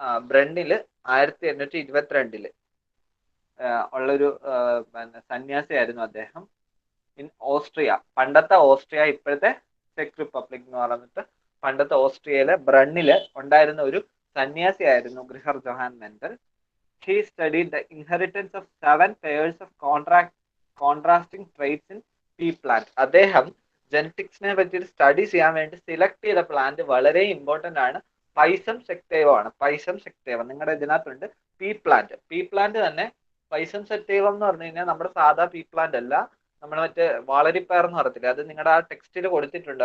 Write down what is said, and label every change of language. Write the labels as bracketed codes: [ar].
[ml] ബ്രണ്ണില് 1822 ഉള്ളൊരു സന്യാസിയായിരുന്നു അദ്ദേഹം. In Austria, പണ്ടത്തെ ഓസ്ട്രിയ, ഇപ്പോഴത്തെ ചെക്ക് റിപ്പബ്ലിക് എന്ന് പറഞ്ഞിട്ട് പണ്ടത്തെ ഓസ്ട്രിയയിലെ ബ്രണ്ണില് ഉണ്ടായിരുന്ന ഒരു സന്യാസിയായിരുന്നു ഗ്രിഹർ Johan Mendel. [en] He studied the inheritance of 7 pairs of contrasting traits in pea plant. [ml] അദ്ദേഹം ജെനറ്റിക്സിനെ പറ്റി സ്റ്റഡി ചെയ്യാൻ വേണ്ടി സെലക്ട് ചെയ്ത പ്ലാന്റ് വളരെ ഇമ്പോർട്ടന്റ് ആണ്. പൈസം സെക്ടേവം ആണ്. പൈസം സെക്ടേവം നിങ്ങളുടെ ഇതിനകത്തുണ്ട്. P plant. പീ പ്ലാന്റ് തന്നെ പൈസം സെക്ടേവം എന്ന് പറഞ്ഞു കഴിഞ്ഞാൽ നമ്മുടെ സാധാ പീ പ്ലാന്റ് അല്ല, നമ്മൾ മറ്റേ വാളരിപ്പയർ എന്ന് പറയത്തില്ല, അത് നിങ്ങളുടെ ആ ടെക്സ്റ്റിൽ കൊടുത്തിട്ടുണ്ട്.